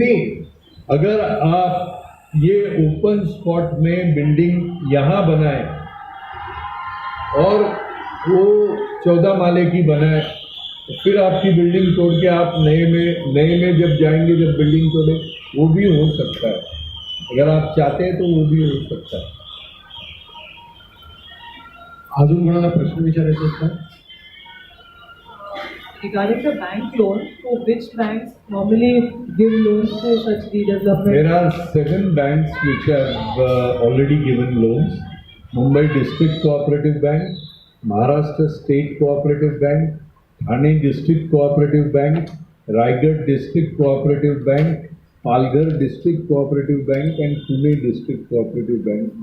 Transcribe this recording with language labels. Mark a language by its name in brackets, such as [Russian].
[Hindi] नहीं, अगर आप ये ओपन स्पॉट में बिल्डिंग यहाँ बनाए और वो 14 माले की बनाए, तो फिर आपकी बिल्डिंग तोड़ के आप नए में जब जाएंगे, जब बिल्डिंग तोड़े, वो भी हो सकता है। अगर आप चाहते हैं तो वो भी हो सकता है। [Marathi] अजून कोणाला प्रश्न विचारायचे आहेत का? [English] Regarding the bank loan, so which banks normally give loans to such redevelopment? There are 7 banks which have already given loans. Mumbai District Cooperative Bank, Maharashtra State Cooperative Bank, Thane District Cooperative Bank, Raigad District Cooperative Bank, Palghar District Cooperative Bank and Pune District Cooperative Bank.